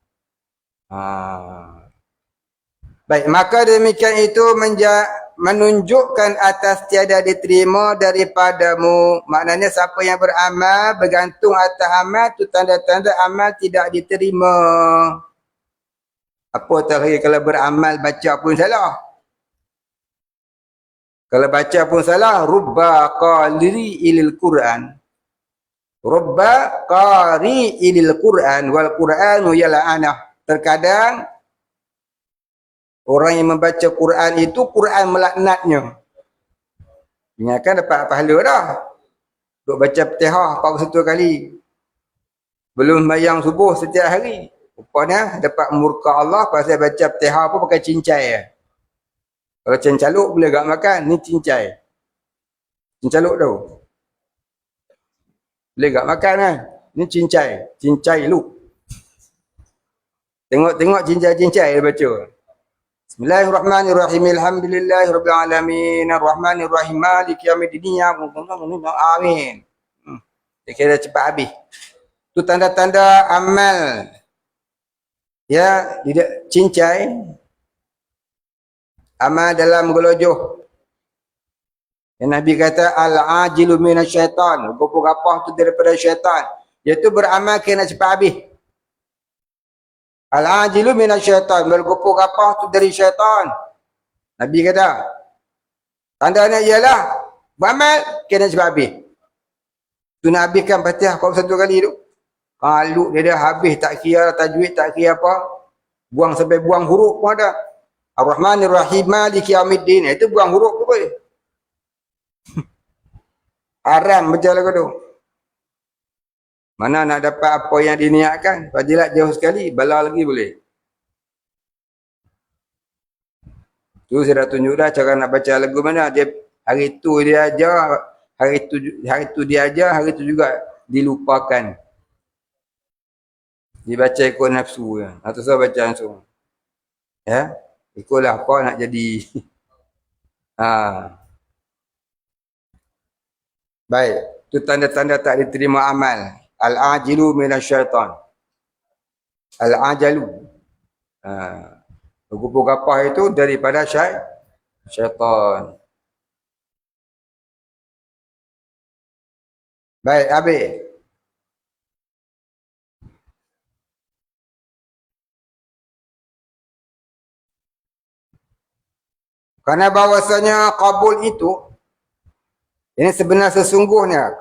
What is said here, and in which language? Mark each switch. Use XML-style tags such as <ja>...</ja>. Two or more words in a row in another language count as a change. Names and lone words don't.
<ms>Baik, maka demikian itu menunjukkan atas tiada diterima daripadamu. Maknanya siapa yang beramal bergantung atas amal, tu tanda-tanda amal tidak diterima. Apa terakhir kalau beramal baca pun salah. Kalau baca pun salah,</ms> <ar>رب قارئ للقرآن. رب قارئ للقرآن والقرآن يلعنه.</ar> <ms>Terkadang orang yang membaca Quran itu, Quran melaknatnya. Ingatkan dapat pahala dah. Duk baca Fatihah 41 kali. Belum sembahyang subuh setiap hari. Rupanya dapat murka Allah pasal baca Fatihah apa pakai cincai ya. Kalau cincaluk boleh gak makan, ni cincai. Cincaluk tau. Boleh gak makan kan? Ni cincai, cincai luk. Tengok-tengok cincai-cincai dia baca.</ms> <ar>بسم الله الرحمن الرحيم الحمد لله رب العالمين. الرحمن الرحيم مالك يوم الدين.</ar> <ms>Amin. Dia kira cepat habis. Tu tanda-tanda amal. Ya, tidak cincai. Amal dalam gelojoh. Yang Nabi kata</ms> <ar>العجل من الشيطان.</ar> <ms>Gopok-gapah tu daripada syaitan. Iaitu beramal kena cepat habis.</ms> <ar>العجل من الشيطان.</ar> <ms>Bergopok-gapah tu dari syaitan. Nabi kata. Tandanya ialah beramal kena cepat habis. Tu nak habiskan Fatihah kau satu kali tu. Kalau dia dah habis tak kira tajwid, tak kira apa. Buang sampai buang huruf pun ada.</ms> <ar>الرحمن الرحيم مالك يوم الدين.</ar> <ms>Itu buang huruf pun boleh. Haram baca lagu tu. Mana nak dapat apa yang diniatkan? Fadilat jauh sekali, bala lagi boleh. Tu saya dah tunjuk dah cara nak baca lagu mana. Dia hari tu dia ajar, hari tu dia ajar, hari tu juga dilupakan. Dibaca ikut nafsu je. Atau saya baca langsung. Ya. Ikutlah apa nak jadi. Baik. Itu tanda-tanda tak diterima amal.</ms> <ar>العجل من الشيطان العجل.</ar> <ms>Gupuk-gapah itu daripada syaitan. Baik, habis. Kerana bahawasanya kabul itu, ini sebenar sesungguhnya.</ms>